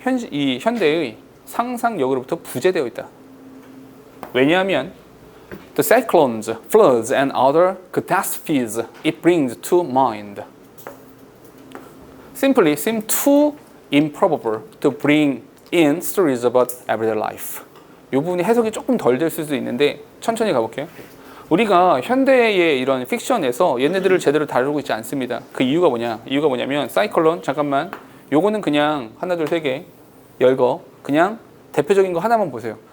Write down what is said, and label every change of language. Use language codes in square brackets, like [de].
[ko] 이 현대의 상상력으로부터 부재되어 있다. 왜냐하면 [en] the cyclones, floods, and other catastrophes it brings to mind simply seem too improbable to bring in stories about everyday life. [ko] 이 부분이 해석이 조금 덜 될 수도 있는데 천천히 가볼게요. 우리가 현대의 이런 픽션에서 얘네들을 제대로 다루고 있지 않습니다. 그 이유가 뭐냐? 이유가 뭐냐면 사이클론, 잠깐만, 요거는 그냥 하나 둘 세 개 열거, 그냥 대표적인 거 하나만 보세요.